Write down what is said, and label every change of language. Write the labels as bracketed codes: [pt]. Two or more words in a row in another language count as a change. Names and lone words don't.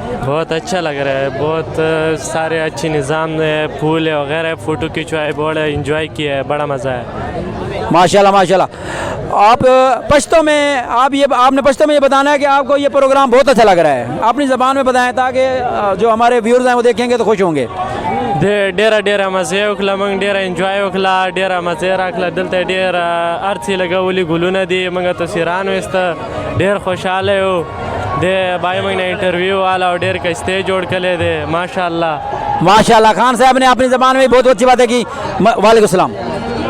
[ur] بہت اچھا لگ رہا ہے، بہت سارے اچھے نظام ہے، پھول ہے وغیرہ، فوٹو کھنچوائے، بڑا انجوائے کیا ہے، بڑا مزہ ہے. ماشاءاللہ ماشاءاللہ. آپ پشتو میں آپ نے پشتو میں یہ بتانا ہے کہ آپ کو یہ پروگرام بہت اچھا لگ رہا ہے. اپنی زبان میں بتائیں تاکہ جو ہمارے ویورز ہیں وہ دیکھیں گے تو خوش ہوں گے. [ps] ډیره مزه وکړه، موږ ډیره انجوای وکړه، ډیره مزه راکړه. دلته ډیر هر څه لګولي، ګلونه دي، موږ تصویران ویسته، ډیر خوشحاله یو. د بھائی موږ نه انټرویو والا او ډیر کا اسٹیج جوړ کړی دی. [ur] ماشاءاللہ ماشاءاللہ. خان صاحب نے اپنی زبان میں بہت اچھی باتیں کی. وعلیکم سلام.